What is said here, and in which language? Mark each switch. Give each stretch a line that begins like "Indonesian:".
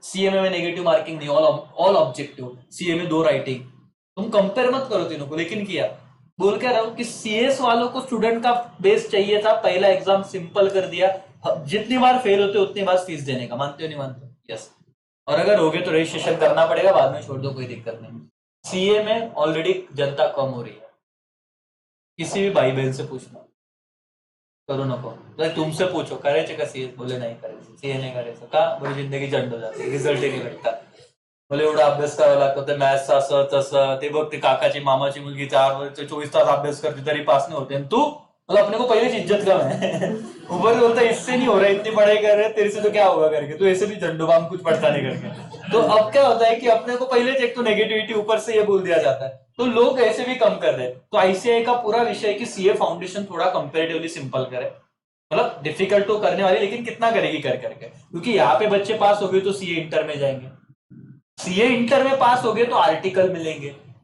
Hindi: CA में negative marking नहीं, all objective, CA में 2 राइटिंग। तुम कंपेयर मत करो तीनों को। लेकिन किया, बोल क्या रहा हूं कि CS वालों को स्टूडेंट का बेस चाहिए था, पहला एग्जाम सिंपल कर दिया, जितनी बार फेल होते उतनी बार फीस देने का। मानते हो नहीं मानते हो? यस। और अगर हो गए तो रजिस्ट्रेशन करना पड़ेगा, बाद में छोड़ दो, कोई दिक्कत नहीं। CA में ऑलरेडी जनता कम हो रही है, किसी भी भाई बहन से पूछना,
Marathi: करू नको, तर
Hindi: तुमसे पूछो
Marathi: करायचे का CA, बोले नाही करायचं, CA नाही करायचं का, बोले जिंदगी जंड हो जाते, रिझल्ट नाही भेटता, बोले एवढा अभ्यास करावा लागतो, ते मॅथ्स असं तसं, ते बघ ते काकाची मामाची मुलगी 24 तास अभ्यास करते तरी पास नहीं होते,
Hindi: तू मतलब अपने को पहले से इज्जत कम है। ऊपर बोलता इससे नहीं हो रहा, इतनी पढ़ाई कर रहे तेरे से तो क्या होगा करके, तो ऐसे भी झंडूबाम कुछ पढ़ता नहीं करके। तो अब क्या होता है कि अपने को पहले से एक तो नेगेटिविटी ऊपर से ये बोल दिया जाता है, तो लोग ऐसे भी कम कर रहे हैं। तो ICAI का पूरा विषय है कि CA फाउंडेशन थोड़ा कंपेरेटिवली सिंपल करे, मतलब डिफिकल्ट तो करने वाली, लेकिन कितना करेगी कर करके, क्योंकि यहाँ पे बच्चे पास हो गए तो CA इंटर में जाएंगे, CA इंटर में पास हो गए तो आर्टिकल मिलेंगे।